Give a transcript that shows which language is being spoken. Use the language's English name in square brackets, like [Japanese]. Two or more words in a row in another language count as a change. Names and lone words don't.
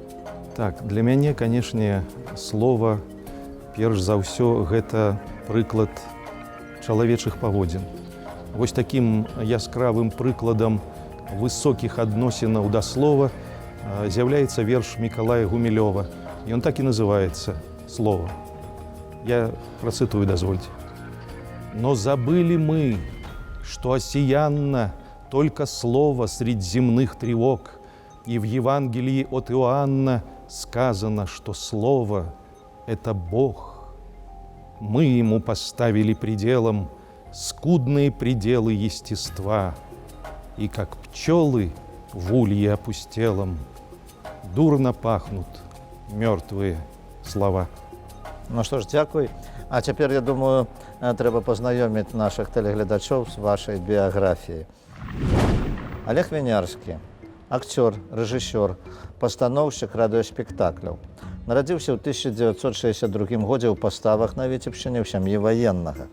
[Belarusian] Так, для мяне, канешне, слова, перш за ўсё, гэта прыклад чалавечых паводзін. Вось такім яскравым прыкладам высокіх адносінаў да слова з'яўляецца верш Мікалая Гумілёва. Ён так і называецца «Слово». Я працытую, дазвольте. [Russian] «Но забыли мы, что осиянно только слово средь земных тревог, и в Евангелии от Иоанна сказано, что Слово – это Бог. Мы Ему поставили пределом скудные пределы естества, и как пчелы в улье опустелом дурно пахнут мертвые слова». [Belarusian] Ну што ж, дзякуй. А цяпер, я думаю, трэба пазнаёміць нашых тэлегледачоў з вашай біяграфіяй. Олег Вінярскі, акцёр, рэжысёр, пастаноўшчык радыёспектакляў. Нарадзіўся ў 1962 годзе ў паставах на Віцебшчыне ў сям'і ваеннага.